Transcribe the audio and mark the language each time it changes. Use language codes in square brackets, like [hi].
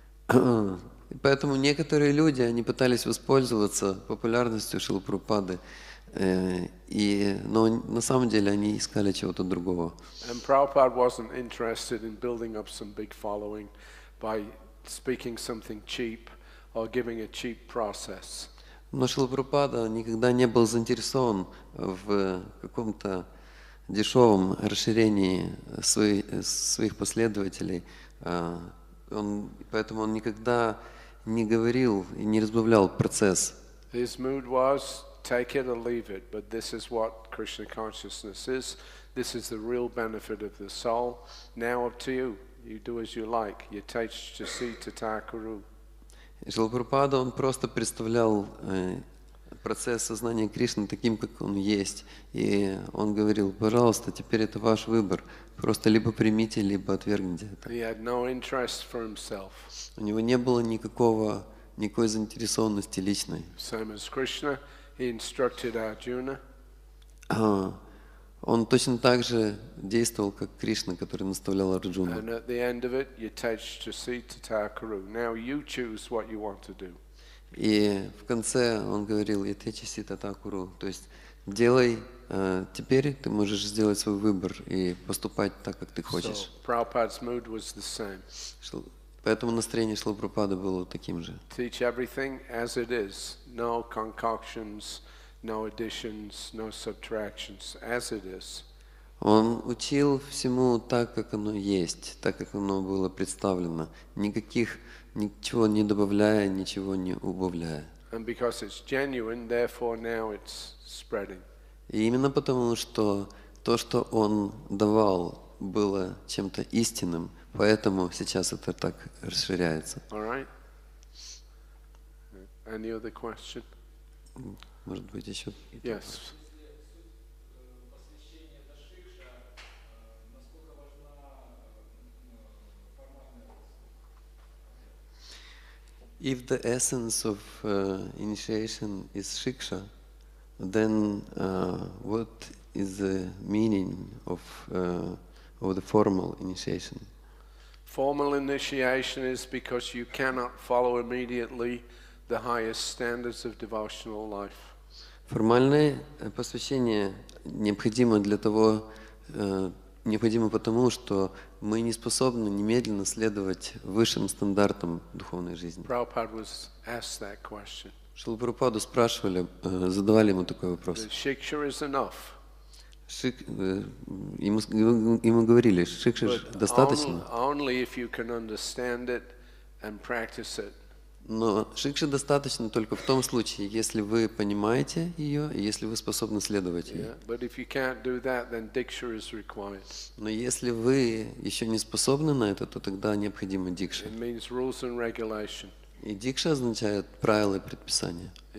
[ru] И поэтому некоторые люди, они пытались воспользоваться популярностью Шрилы Прабхупады, но на самом деле они искали чего-то другого. [en] And Prabhupada wasn't interested in building up some big following by speaking something cheap or giving a cheap process. [ru] Но Шрила Прабхупада никогда не был заинтересован в каком-то дешевом расширении своих последователей. Поэтому он никогда не говорил и не разбавлял процесс. [en] His mood was take it or leave it, but this is what Krishna consciousness is. This is the real benefit of the soul. Now up to you. You do as you like. You taste to see to Thakuru. [ru] Шрила Прабхупада, он просто представлял процесс сознания Кришны таким, как он есть. И он говорил, пожалуйста, теперь это ваш выбор. Просто либо примите, либо отвергните это. [en] He had no interest for himself. [ru] У него не было никакой заинтересованности личной. [en] Same as Krishna, he instructed Arjuna. [ru] Он точно так же действовал, как Кришна, который наставлял Арджуну. [en] And at the end of it, you taste to see to Thakuru. Now you choose what you want to do. [ru] И в конце он говорил, [sa] «Ятечи сита такуру», [ru] то есть делай, теперь ты можешь сделать свой выбор и поступать так, как ты хочешь. [en] So Prabhupada's mood was the same. [ru] Поэтому настроение Шрилы Прабхупады было таким же. [en] Teach everything as it is. No concoctions, no additions, no subtractions, as it is. [ru] Он учил всему так, как оно есть, так, как оно было представлено. Ничего не добавляя, ничего не убавляя. [en] And because it's genuine, therefore now it's spreading. [ru] И именно потому, что то, что он давал, было чем-то истинным, поэтому сейчас это так расширяется. [en] All right? Any other question? [ru] Может быть, еще? [en] Yes. If the essence of initiation is shiksha, then what is the meaning of the formal initiation? Formal initiation is because you cannot follow immediately the highest standards of devotional life. [ru] Формальное посвящение необходимо потому, что мы не способны немедленно следовать высшим стандартам духовной жизни. [en] Prabhupada was asked that question. [ru] Шрилу Прабхупаду спрашивали, задавали ему такой вопрос. [en] Shiksha is enough. [ru] Ему говорили, шикша достаточно. [en] Only if you can understand it and practice it. [ru] Но шикши достаточно только в том случае, если вы понимаете ее и если вы способны следовать ей. Но если вы еще не способны на это, то тогда необходима дикша. И дикша означает правила и предписания.